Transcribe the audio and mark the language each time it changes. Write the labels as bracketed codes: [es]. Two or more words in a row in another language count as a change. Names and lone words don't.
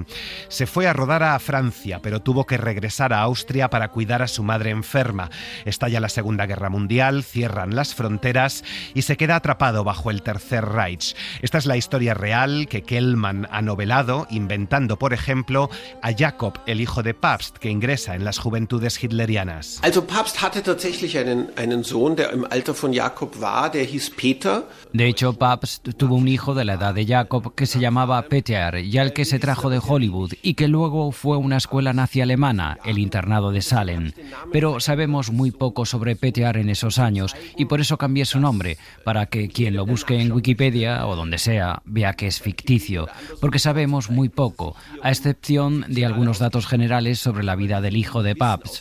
[es] Se fue a rodar a Francia, pero tuvo que regresar a Austria para cuidar a su madre enferma. Estalla la Segunda Guerra Mundial, cierran las fronteras y se queda atrapado bajo el Tercer Reich. Esta es la historia real que Kehlmann ha novelado, inventando, por ejemplo, a Jakob, el hijo de Pabst, que ingresa en las juventudes hitlerianas. [de] Also Pabst hatte tatsächlich einen Sohn, der im Alter von Jakob war, der hieß Peter. [es] De hecho, Pabst tuvo un hijo de la edad de Jakob que se llamaba Peter y al que se trajo de Hollywood y que luego fue a una escuela nazi alemana, el internado de Salem. Pero sabemos muy poco sobre Peter en esos años y por eso cambió cambié su nombre para que quien lo busque en Wikipedia o donde sea vea que es ficticio, porque sabemos muy poco, a excepción de algunos datos generales sobre la vida del hijo de Pabst.